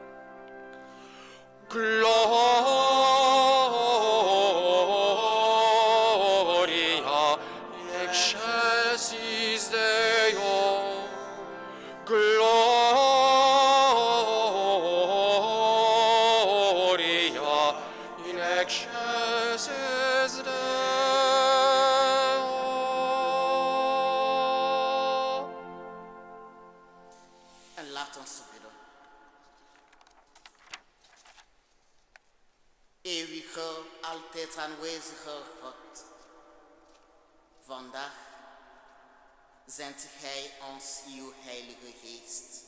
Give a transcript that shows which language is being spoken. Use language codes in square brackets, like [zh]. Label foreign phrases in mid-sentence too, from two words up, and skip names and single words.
[la] Gloria in excelsis Deo. Gloria in excelsis Deo. [nl] En laat ons bidden. Eeuwige, altijd aanwezige God, vandaag zendt Gij ons uw Heilige Geest.